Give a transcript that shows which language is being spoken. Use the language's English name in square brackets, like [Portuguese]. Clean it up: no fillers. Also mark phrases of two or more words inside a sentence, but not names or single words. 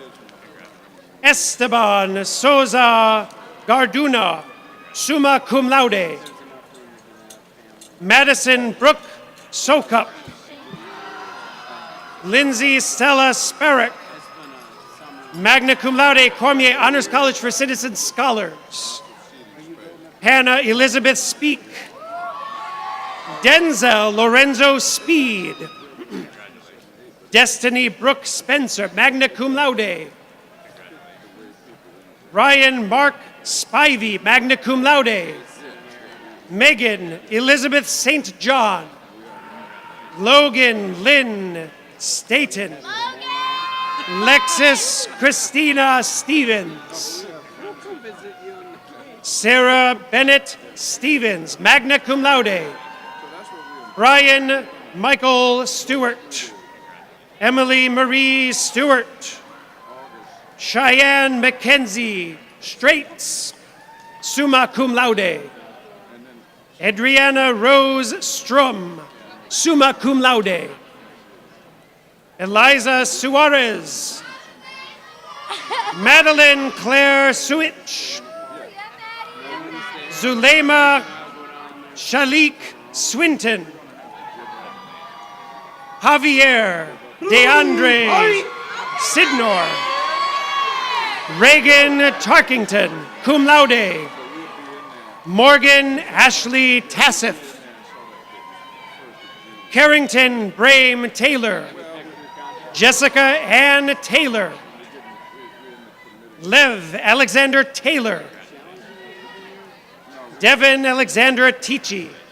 [English] Esteban Souza Garduna, [Latin] summa cum laude. [English] Madison Brooke Sokup. Lindsay Stella Sparrock, [Latin] magna cum laude, [English] Cormier Honors College for Citizen Scholars. Hannah Elizabeth Speak. Denzel Lorenzo Speed. Destiny Brooke Spencer, [Latin] magna cum laude. [English] Ryan Mark Spivey, [Latin] magna cum laude. [English] Megan Elizabeth St. John. Logan Lynn Staten. Lexis Christina Stevens. Sarah Bennett Stevens, [Latin] magna cum laude. [English] Brian Michael Stewart. Emily Marie Stewart. Cheyenne Mackenzie Straits, [Latin] summa cum laude. [English] Adriana Rose Strum, [Latin] summa cum laude. [English] Eliza Suarez. Madeline Claire Suich. Zulema Shalik Swinton. Javier DeAndre Sidnor. Reagan Tarkington, [Latin] cum laude. [English] Morgan Ashley Tassif. Carrington Brame Taylor. Jessica Ann Taylor. Lev Alexander Taylor. Devin Alexandra Tichy.